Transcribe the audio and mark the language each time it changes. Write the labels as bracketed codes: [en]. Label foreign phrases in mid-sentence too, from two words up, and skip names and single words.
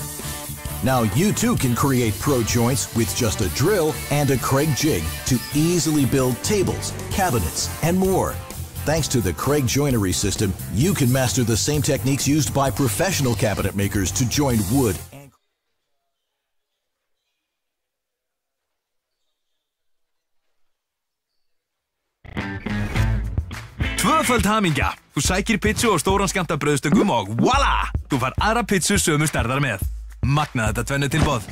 [en] Now you too can create pro joints with just a drill and a Craig jig to easily build tables, cabinets, and more. Thanks to the Craig joinery system, you can master the same techniques used by professional cabinet makers to join wood. [is] Tvöföld hamingja! Þú sækir pizzu og stóran skammta brauðstöngum og voila! Þú fær aðra pizzu sömu stærðar með. Magna þetta tvennu tilboð.